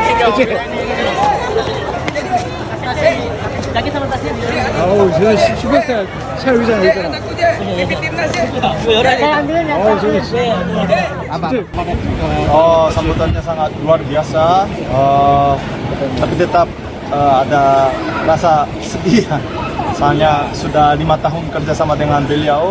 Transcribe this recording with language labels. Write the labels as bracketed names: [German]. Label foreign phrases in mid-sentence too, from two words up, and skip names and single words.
[Indonesian] Lagi sama tasnya. [Korean] 아우, 저 10살 차 의자 있잖아. [Indonesian] Saya ambilin ya. Sambutannya sangat luar biasa, tapi tetap ada rasa sedih. Soalnya sudah 5 tahun kerja sama dengan beliau.